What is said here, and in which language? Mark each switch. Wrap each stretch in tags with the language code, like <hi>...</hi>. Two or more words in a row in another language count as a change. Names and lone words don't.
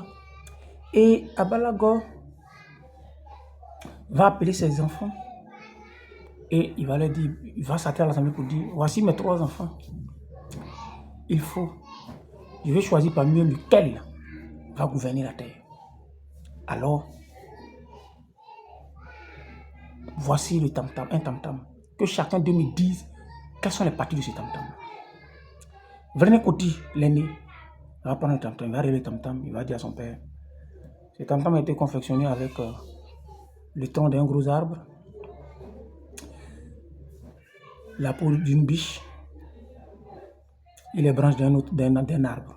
<fr>Et Abalago va appeler ses enfants et il va leur dire, il va s'atteler à l'assemblée pour dire, voici mes 3 enfants. Je vais choisir parmi eux lequel va gouverner la terre. Alors, voici le tam-tam, un tam-tam. Que chacun d'eux me dise quelles sont les parties de ce tam-tam. Vrené Koti, l'aîné, va prendre le tam-tam, il va relever le tam-tam, il va dire à son père, ce tam-tam a été confectionné avec le tronc d'un gros arbre, la peau d'une biche et les branches d'un arbre.</fr>